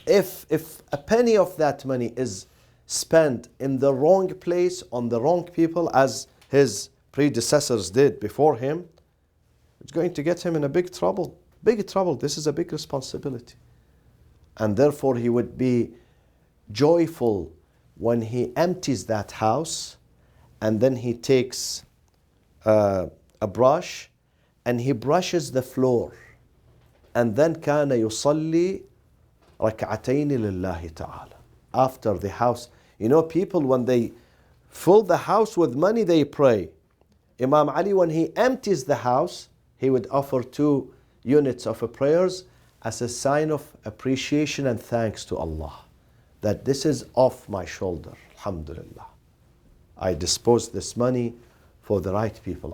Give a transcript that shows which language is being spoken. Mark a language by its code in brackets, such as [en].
[en] If a penny of that money is spent in the wrong place, on the wrong people, as his predecessors did before him, it's going to get him in a big trouble. Big trouble. This is a big responsibility. And therefore he would be joyful when he empties that house, and then he takes a brush and he brushes the floor. And then [ar] كان يصلي ركعتين لله تعالى. [en] After the house, people when they fill the house with money, they pray. Imam Ali, when he empties the house, he would offer 2 units of prayers as a sign of appreciation and thanks to Allah. That this is off my shoulder. Alhamdulillah. I disposed this money for the right people.